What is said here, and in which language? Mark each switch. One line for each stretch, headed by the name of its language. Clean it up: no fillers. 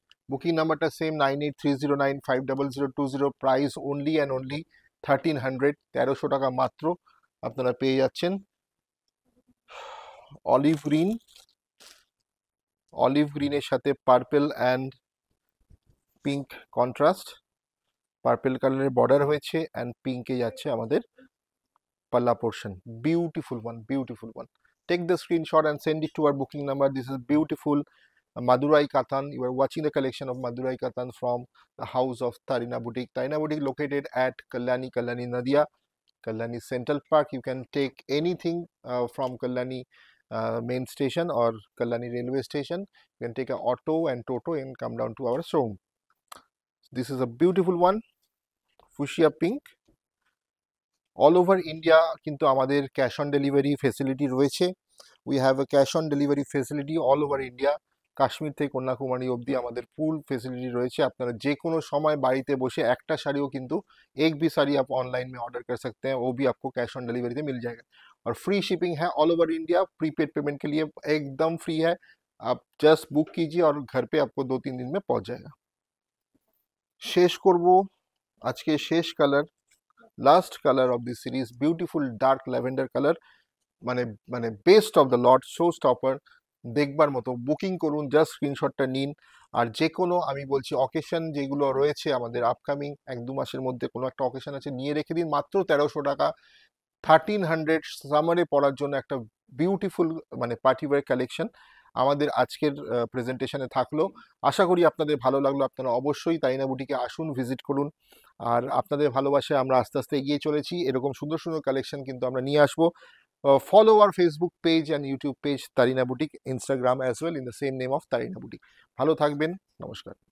Bangla: Booking নাম্বারটা same 9830950020, price only and only 1300, 1300 টাকা মাত্র আপনারা পেয়ে যাচ্ছেন। অলিভ গ্রিন, অলিভ গ্রিনের সাথে purple and pink contrast, purple কালারের বর্ডার হয়েছে অ্যান্ড পিঙ্কে যাচ্ছে আমাদের পাল্লা portion.
English: Beautiful one, beautiful one. Take the screenshot and send it to our booking number. This is beautiful Madurai Katan. You are watching the collection of Madurai Katan from the house of Tarina Boutique. Tarina Boutique located at Kalyani Nadia, Kalyani Central Park. You can take anything from Kalyani main station or Kalyani railway station. You can take an auto and toto and come down to our showroom. This is a beautiful one, fuchsia pink.
Bangla: All over India কিন্তু আমাদের cash on delivery facility রয়েছে।
English: We have a cash on delivery facility all over India.
Bangla: Kashmir থেকে কন্যাকুমারী অবধি আমাদের ফুল facility রয়েছে। আপনারা যে কোনো সময় বাড়িতে বসে একটা শাড়িও কিন্তু
Hindi: एक भी साड़ी आप ऑनलाइन में ऑर्डर कर सकते हैं, वो भी आपको कैश ऑन डिलीवरी में मिल जाएगा। और फ्री शिपिंग है all over India, prepaid payment के लिए एकदम फ्री है। आप जस्ट बुक कीजिए और घर पे आपको 2-3 दिन में पहुंच जाएगा।
Bangla: শেষ করব আজকে শেষ colour, last colour of this series, beautiful dark lavender colour, মানে মানে best of the lot, show stopper, দেখবার মতো। বুকিং করুন, জাস্ট স্ক্রিনশটটা নিন। আর যে কোনো আমি বলছি অকেশন যেগুলো রয়েছে আমাদের আপকামিং 1-2 মাসের মধ্যে কোনো একটা অকেশন আছে, নিয়ে রেখে দিন, মাত্র 1300 টাকা, 1300 সামারে পরার জন্য একটা বিউটিফুল মানে পার্টি ওয়্যার কালেকশন আমাদের আজকের প্রেজেন্টেশনে থাকলো। আশা করি আপনাদের ভালো লাগলো। আপনারা অবশ্যই তারিনা বুটিকে আসুন, ভিজিট করুন। আর আপনাদের ভালোবাসায় আমরা আস্তে আস্তে এগিয়ে চলেছি, এরকম সুন্দর সুন্দর কালেকশন কিন্তু আমরা নিয়ে আসবো।
English: Follow our Facebook page and YouTube page Tarina Boutique, Instagram as well in the same name of Tarina Boutique.
Bangla: ভালো থাকবেন, নমস্কার।